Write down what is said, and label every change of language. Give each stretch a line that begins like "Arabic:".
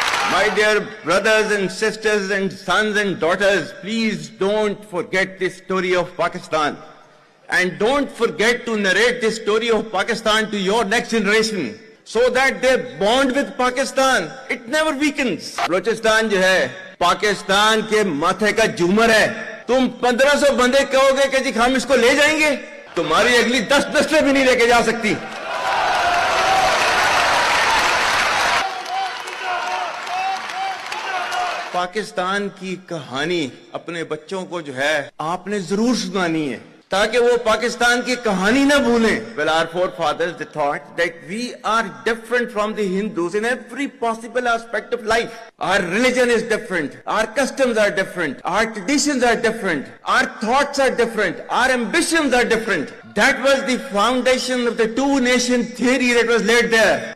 English: My dear brothers and sisters and sons and daughters, please don't forget this story of Pakistan. And don't forget to narrate this story of Pakistan to your next generation, so that their bond with Pakistan, it never weakens.
Hindi: Balochistan जो है, पाकिस्तान के माथे का झूमर है. तुम 1500 बंदे कहोगे कि जी हम इसको ले जाएंगे, तुम्हारी अगली 10 नस्लें भी नहीं लेके जा सकती. पाकिस्तान की कहानी अपने बच्चों को जो है आपने जरूर सुनानी है, ताकि वो पाकिस्तान की कहानी ना भूलें.
English: Well, our forefathers, they thought that we are different from the Hindus in every possible aspect of life. Our religion is different. Our customs are different. Our traditions are different. Our thoughts are different. Our ambitions are different. That was the foundation of the two-nation theory that was laid there.